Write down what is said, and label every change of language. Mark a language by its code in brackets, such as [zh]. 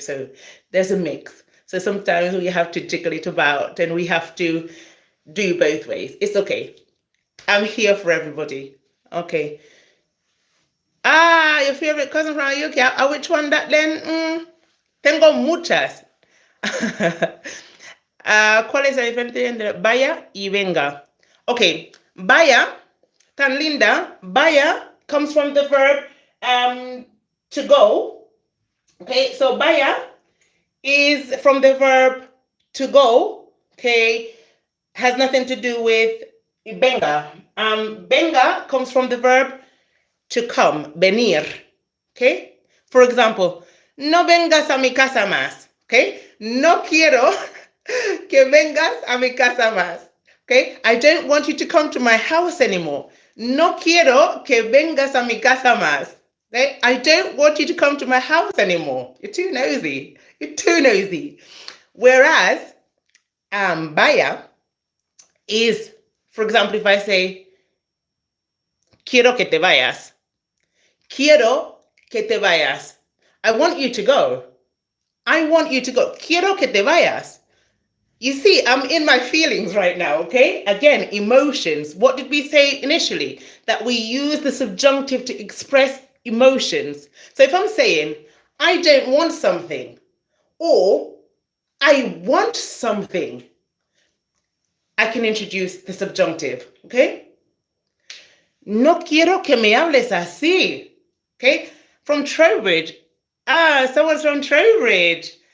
[en] So there's a mix. So sometimes we have to jiggle it about and we have to do both ways. It's okay. I'm here for everybody. Okay. Your favorite cousin from the UK. Which one that then? [es] Tengo muchas. ¿Cuál es la diferencia entre vaya y venga? Okay, vaya, tan linda. [en] Vaya comes from the verb to go. Okay, so vaya is from the verb to go. Okay, has nothing to do with venga. Venga comes from the verb to come, venir. Okay, for example, [es] no vengas a mi casa más. [en] Okay, [es] no quiero que vengas a mi casa más. [en] Okay, I don't want you to come to my house anymore. [es] No quiero que vengas a mi casa más. [en] Okay, I don't want you to come to my house anymore. You're too nosy. You're too nosy. Whereas, vaya is, for example, if I say, [es] Quiero que te vayas. Quiero que te vayas. [en] I want you to go. I want you to go. [es] Quiero que te vayas. [en] You see, I'm in my feelings right now, okay? Again, emotions. What did we say initially? That we use the subjunctive to express emotions. So if I'm saying, I don't want something, or I want something, I can introduce the subjunctive, okay? [es] No quiero que me hables así, [en] okay? From Trowbridge. Someone's from Trowbridge.